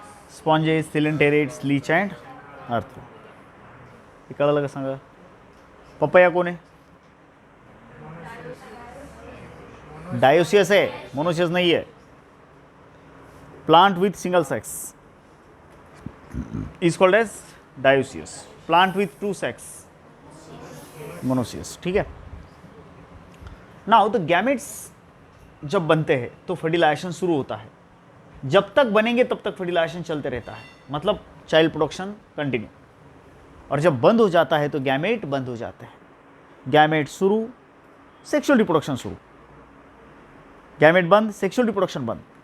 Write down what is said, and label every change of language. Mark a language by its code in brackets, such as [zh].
[en] Sponges, coelenterates, leech and earth. [mr] हे कळलं का सांगा? पपया कोण आहे? [hi] डायोसियस है, मोनोसियस नहीं है. [en] Plant with single sex is called as dioecious. Plant with two sex [hi] monoecious, ठीक है। [en] now the [hi] गैमेट्स जब बनते हैं तो फर्टिलाइजेशन शुरू होता है, जब तक बनेंगे तब तक फर्टिलाइजेशन चलते रहता है, मतलब चाइल्ड प्रोडक्शन कंटिन्यू। और जब बंद हो जाता है तो गैमेट बंद हो जाते हैं, गैमेट शुरू, सेक्सुअल रिप्रोडक्शन शुरू, गैमेट बंद, सेक्सुअल रिप्रोडक्शन बंद।